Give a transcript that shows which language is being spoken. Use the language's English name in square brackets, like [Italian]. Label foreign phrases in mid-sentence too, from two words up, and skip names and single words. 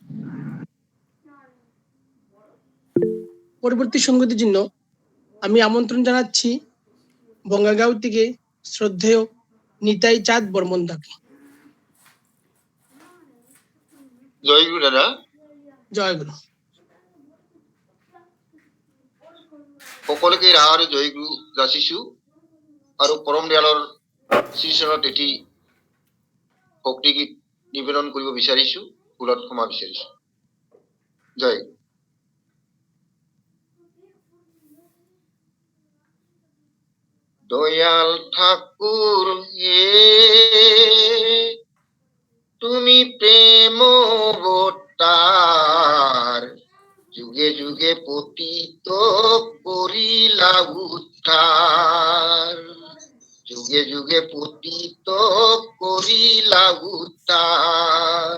[Bangla] পরবর্তী সঙ্গীতের জন্য আমি আমন্ত্রণ জানাচ্ছি বঙ্গাগাঁও থেকে শ্রদ্ধেয় নিতাই চাঁদ বর্মন দাকে। জয় গুরু দাদা। জয় গুরু। [Assamese] সকলোকে ৰাৰ জয় গুৰু যাচিছো আৰু পৰম দয়ালৰ শ্ৰীচৰণত এটি ভক্তি গীত নিবেদন কৰিব বিচাৰিছো, ভুলত ক্ষমা বিচাৰিছো। [Bangla] জয়। দয়াল ঠাকুর হে তুমি প্রেম অবতার, যুগে যুগে পতিত করিলা উদ্ধার, যুগে যুগে পতিত করিলা উদ্ধার।